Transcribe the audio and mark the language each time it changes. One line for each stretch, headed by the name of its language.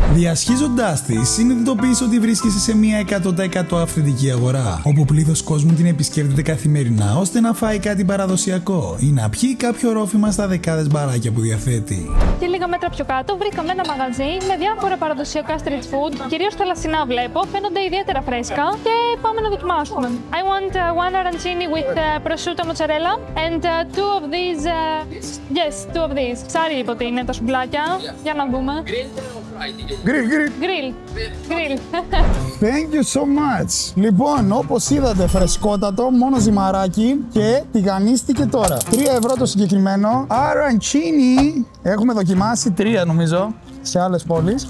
Greek: Διασχίζοντάς τη, συνειδητοποίησε ότι βρίσκεσαι σε μια 100% αυθεντική αγορά, όπου πλήθος κόσμου την επισκέπτεται καθημερινά ώστε να φάει κάτι παραδοσιακό ή να πιει κάποιο ρόφημα στα δεκάδες μπαράκια που διαθέτει. Και λίγα μέτρα πιο κάτω βρήκαμε ένα μαγαζί με διάφορα παραδοσιακά street food, κυρίως θαλασσινά βλέπω, φαίνονται ιδιαίτερα φρέσκα και πάμε να δοκιμάσουμε.
English: I want one arancini with prosciutto mozzarella and two of these, yes, two of these.
Greek: Ψάρι είπε ότι είναι τα σουμπλάκια, για να δούμε. Γκριλ.
English: Thank you so much.
Greek: Λοιπόν, όπως είδατε, φρεσκότατο, μόνο ζυμαράκι και τηγανίστηκε τώρα. 3 ευρώ το συγκεκριμένο. Arancini. Έχουμε δοκιμάσει 3 νομίζω σε άλλες πόλεις.